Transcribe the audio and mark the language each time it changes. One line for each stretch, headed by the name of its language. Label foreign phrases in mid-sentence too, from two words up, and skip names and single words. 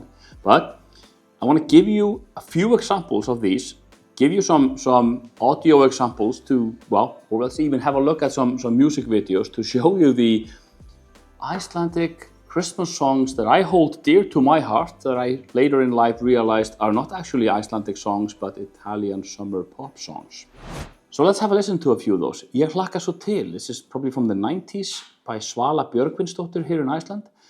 English: But I want to give you a few examples of these, give you some audio examples to, well, or let's even have a look at some music videos to show you the Icelandic Christmas songs that I hold dear to my heart, that I later in life realized are not actually Icelandic songs, but Italian summer pop songs. So let's have a listen to a few of those.
Icelandic: Ég hlakka svo til.
English: This is probably from the 90s by Svala Björgvinsdóttir here in Iceland.